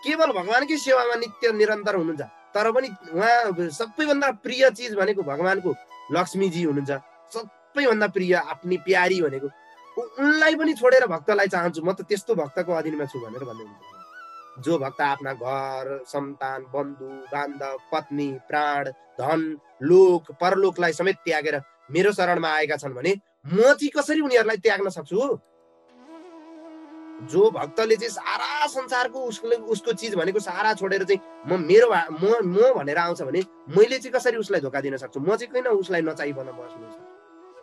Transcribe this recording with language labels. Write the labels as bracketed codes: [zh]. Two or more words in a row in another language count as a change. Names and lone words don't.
[ne] केवल भगवानकै सेवामा नित्य निरन्तर हुनुहुन्छ, तर पनि उहाँ सबैभन्दा प्रिय चिज भनेको भगवानको लक्ष्मीजी हुनुहुन्छ, सबैभन्दा प्रिय आफ्नी प्यारी भनेको उनलाई पनि छोडेर भक्तलाई चाहन्छु, म त त्यस्तो भक्तको अधीनमा छु भनेर भन्दै हुनुहुन्छ। जो भक्त आफ्ना घर सन्तान बन्धु बान्धव पत्नी प्राण धन लोक परलोकलाई समेत त्यागेर मेरो शरणमा आएका छन् भने म चाहिँ कसरी उनीहरूलाई त्याग्न सक्छु? जो भक्तले चाहिँ सारा संसारको उसको चिज भनेको सारा छोडेर चाहिँ म भनेर आउँछ भने मैले चाहिँ कसरी उसलाई धोका दिन सक्छु? म चाहिँ किन उसलाई नचाहिकन बस्नु सक्छु?